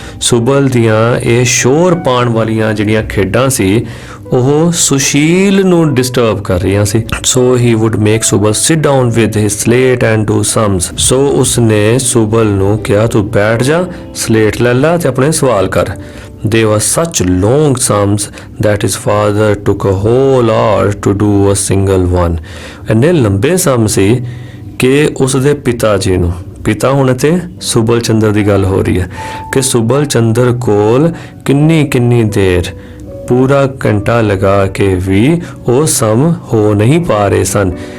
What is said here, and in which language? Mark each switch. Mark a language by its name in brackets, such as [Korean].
[Punjabi] ਸੁਬਲ ਦੀਆਂ ਇਹ ਸ਼ੋਰ ਪਾਉਣ ਵਾਲੀਆਂ ਜਿਹੜੀਆਂ ਖੇਡਾਂ ਸੀ ਉਹ ਸੁਸ਼ੀਲ ਨੂੰ ਡਿਸਟਰਬ ਕਰ ਰਹੀਆਂ ਸੀ। [English] So he would make Subal sit down with his slate and do sums. [Punjabi] ਸੋ ਉਸਨੇ ਸੁਬਲ ਨੂੰ ਕਿਹਾ ਤੂੰ ਬੈਠ ਜਾ, ਸਲੇਟ ਲੈ ਲਾ ਤੇ ਆਪਣੇ ਸਵਾਲ ਕਰ। [English] They were such long sums that his father took a whole hour to do a single one। [Punjabi] ਇੰਨੇ ਲੰਬੇ ਸਮ ਸੀ ਕਿ ਉਸਦੇ ਪਿਤਾ ਜੀ ਨੂੰ, ਪਿਤਾ ਹੁਣ ਤੇ ਸੁਬਲ ਚੰਦਰ ਦੀ ਗੱਲ ਹੋ ਰਹੀ ਹੈ, ਕਿ ਸੁਬਲ ਚੰਦਰ ਕੋਲ ਕਿੰਨੀ ਦੇਰ, ਪੂਰਾ ਘੰਟਾ ਲਗਾ ਕੇ ਵੀ ਉਹ ਸਮ ਹੋ ਨਹੀਂ ਪਾ ਰਹੇ ਸਨ।